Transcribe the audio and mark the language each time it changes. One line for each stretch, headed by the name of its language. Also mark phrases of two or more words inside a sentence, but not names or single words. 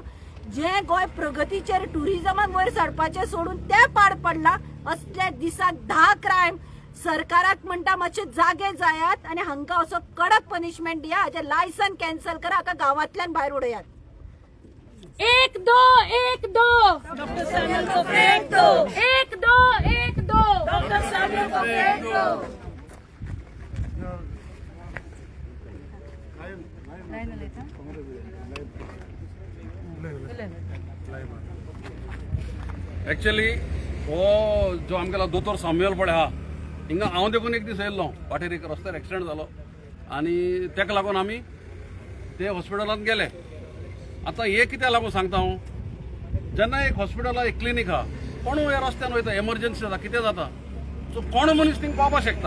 Konkani: जे गोंय प्रगतीचेर टुरिजमान वयर सरपाचें सोडून ते पाड पडला. असल्या दिसाक 10 क्रायम. सरकाराक म्हणटा मातशे जागे जायात आणि हांकां असो कडक पनिशमेंट दिया. हाचें लायसन कॅन्सल करा, हाका गांवांतल्यान भायर उडयात.
Hindi: 1 2 1 2 डॉक्टर सैमुअल को फेंक दो. 1 2 1 2 डॉक्टर सैमुअल को फेंक दो.
Konkani: एक्चुअली हो जो आमगेलो दोतोर साम्युअल पळय हा, हिंगा हांव देखून एक दीस येयल्लो. वाटेर एक रस्त्यार एक्सिडेंट जालो आनी तेका लागून आमी ते हॉस्पिटलांत गेले. आतां हे कित्याक लागून सांगता हांव, जेन्ना एक हॉस्पिटल एक क्लिनीक आहा, कोण ह्या रस्त्यान वयता, एमर्जन्सी जाता, कितें जाता, सो कोण मनीस थिंग पावपाक शकता.